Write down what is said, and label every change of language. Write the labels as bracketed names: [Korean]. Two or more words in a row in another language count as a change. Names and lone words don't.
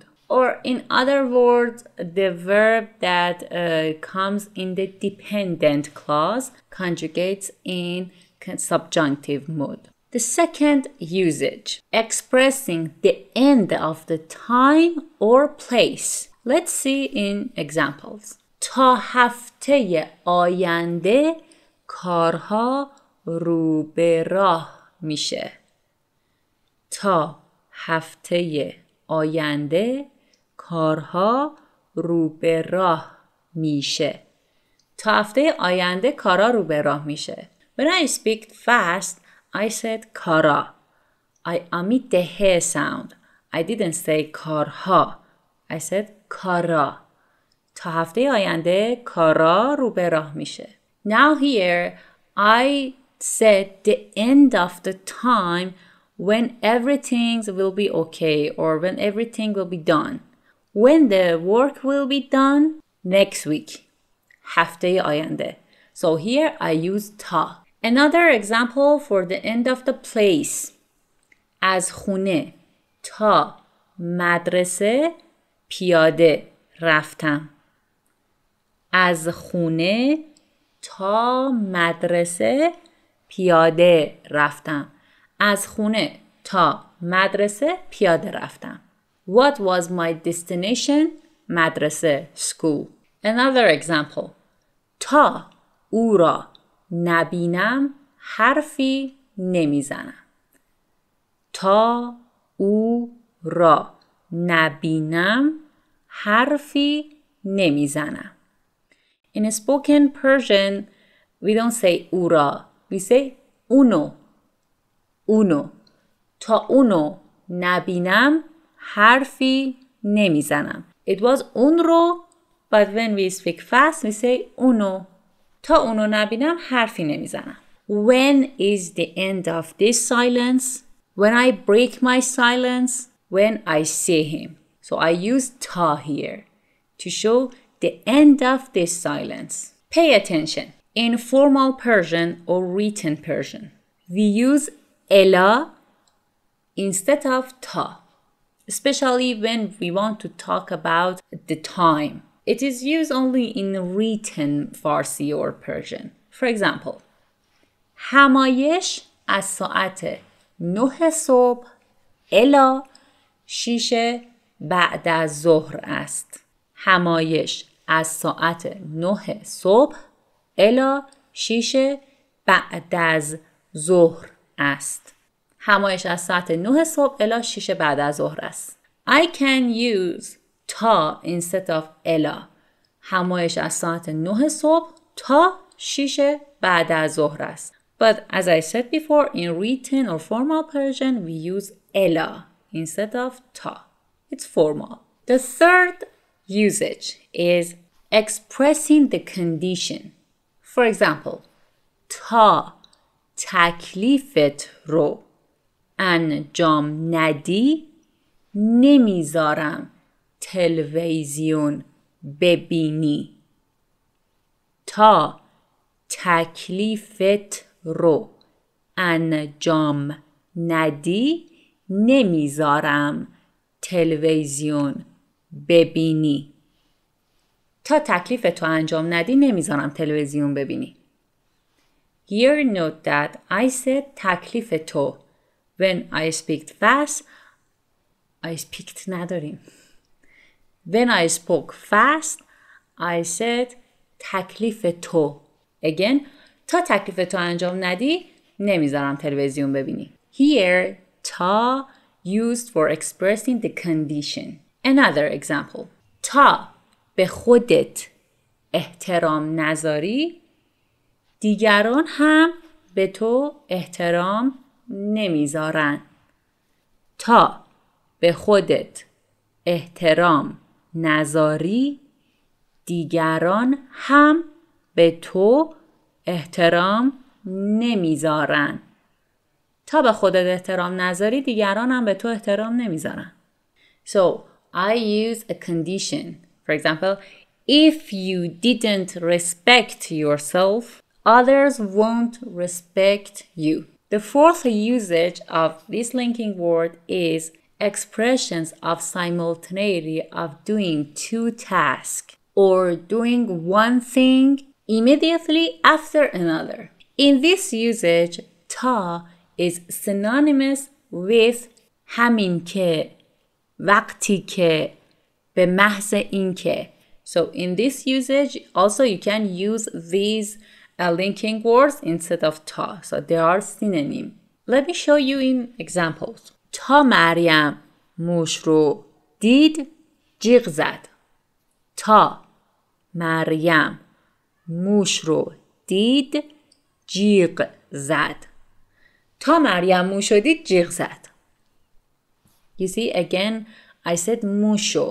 [English] Or in other words, the verb that comes in the dependent clause conjugates in subjunctive mood. The second usage, expressing the end of the time or place. Let's see in examples. [Persian] تا هفته آینده کارها رو به راه میشه. تا هفته آینده کارها رو به راه میشه. تا هفته آینده کارها رو به راه میشه. [English] When I speak fast, I said kara. I omit the he sound. I didn't say karha. I said kara. [Persian] تا هفته آینده کارا رو به راه میشه. [English] Now here, I said the end of the time when everything will be okay or when everything will be done. When the work will be done, next week. [Persian] هفته آینده. [English] So here I use ta. Another example for the end of the place. [Persian] از خونه تا مدرسه پیاده رفتم. از خونه تا مدرسه پیاده رفتم. از خونه تا مدرسه پیاده رفتم. [English] What was my destination? مدرسه, school. Another example. [Persian] تا او را نبینم حرفی نمیزنم. تا او را نبینم حرفی نمیزنم. [English] In spoken Persian, we don't say ura, we say uno. Uno. [Persian] تا اونو نبینم حرفی نمیزنم. [English] It was [Persian] اون رو, [English] but when we speak fast we say اونو. [Persian] تا اونو نبینم حرفی نمیزنم. [English] When is the end of this silence? When I break my silence? When I see him. So I use ta here to show the end of this silence. Pay attention. In formal Persian or written Persian, we use ela instead of ta, especially when we want to talk about the time. It is used only in written Farsi or Persian. For example, [Persian] همایش از ساعت 9 صبح الی 6 بعد از ظهر است. همایش از ساعت 9 صبح الی 6 بعد از ظهر است. همایش از ساعت 9 صبح الی 6 بعد از ظهر است. [English] I can use تا instead of الی. [Persian] همایش از ساعت 9 صبح تا 6 بعد از ظهر است. [English] But as I said before, in written or formal Persian, we use ela instead of ta. It's formal. The third usage is expressing the condition. For example, [Persian] تا تکلیفت رو انجام ندی نمیذارم تلویزیون ببینی. تا تکلیفت رو انجام ندی نمیذارم تلویزیون ببینی. تا تکلیفتو انجام ندی نمیذارم تلویزیون ببینی. [English] Here note that I said تکلیفتو. When I speak fast, نداریم. When I spoke fast, I said تکلیفتو. Again, [Persian] تا تکلیفتو انجام ندی نمیذارم تلویزیون ببینی. [English] Here, تا used for expressing the condition. Another example. [Persian] تا به خودت احترام نذاری دیگران هم به تو احترام نمیذارن. تا به خودت احترام نذاری دیگران هم به تو احترام نمیذارن. تا به خودت احترام نذاری دیگران هم به تو احترام نمیذارن. [English] So, I use a condition. For example, if you didn't respect yourself, others won't respect you. The fourth usage of this linking word is expressions of simultaneity of doing two tasks or doing one thing immediately after another. In this usage, ta is synonymous with [Persian] همین که، وقتی که، به محض این که. [English] So in this usage, also you can use these linking words instead of ta. So they are synonym. Let me show you in examples. [Persian] تا مریم موش رو دید جیغ زد. تا مریم موش رو دید جیغ زد. تا مریم موش رو دید جیغ زد. [English] You see, again, I said موشو.